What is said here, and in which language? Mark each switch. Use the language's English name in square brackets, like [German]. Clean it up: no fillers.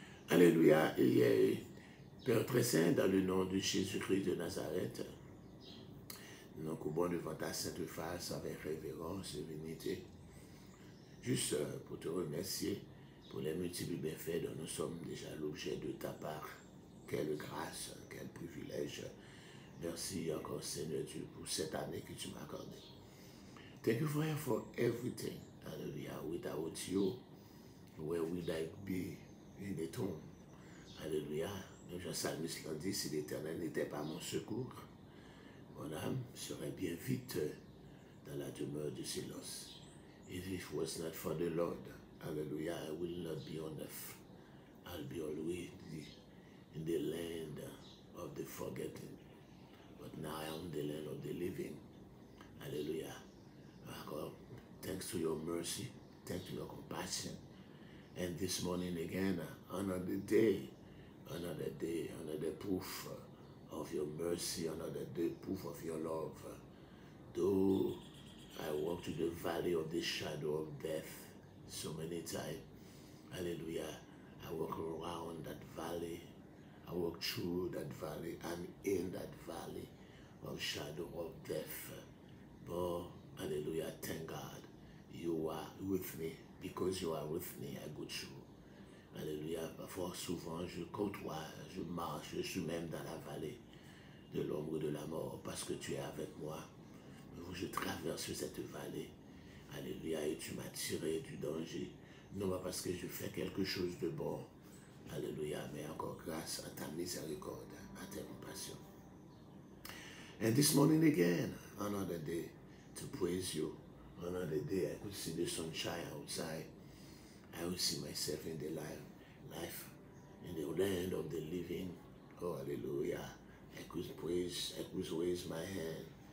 [French] Alléluia, et Père très saint, dans le nom de Jésus-Christ de Nazareth, nous courbons devant ta sainte face avec révérence et dignité, juste pour te remercier pour les multiples bienfaits dont nous sommes déjà l'objet de ta part. Quelle grâce, quel privilège. Merci encore Seigneur Dieu pour cette année que tu m'as accordée. [English] Thank you for everything. Hallelujah. Without you, where would I be in the tomb? [French] Alléluia. Le Jean-Salmiste l'a dit, si l'Éternel n'était pas mon secours, mon âme serait bien vite dans la demeure du silence. [English] If it was not for the Lord, hallelujah, I will not be on earth. I'll be always in the land of the forgotten. But now I am in the land of the living. Hallelujah. God, thanks to your mercy, thanks to your compassion. And this morning again, another day, another proof of your mercy, another day, proof of your love. Though I walk through the valley of the shadow of death so many times, hallelujah, I walk around that valley, I walk through that valley, I'm in that valley of shadow of death. But, hallelujah, thank God, you are with me. Because you are with me, I go through. [French] Alléluia. Parfois, souvent, je côtoie, je marche, je suis même dans la vallée de l'ombre de la mort, parce que tu es avec moi. Je traverse cette vallée. Alléluia. Et tu m'as tiré du danger. Non pas parce que je fais quelque chose de bon. Alléluia. Mais encore grâce à ta miséricorde, à ta compassion. [English] And this morning again, another day to praise you. Another day I could see the sunshine outside. I will see myself in the life in the land of the living. Oh, hallelujah. I could praise, I could raise my hand.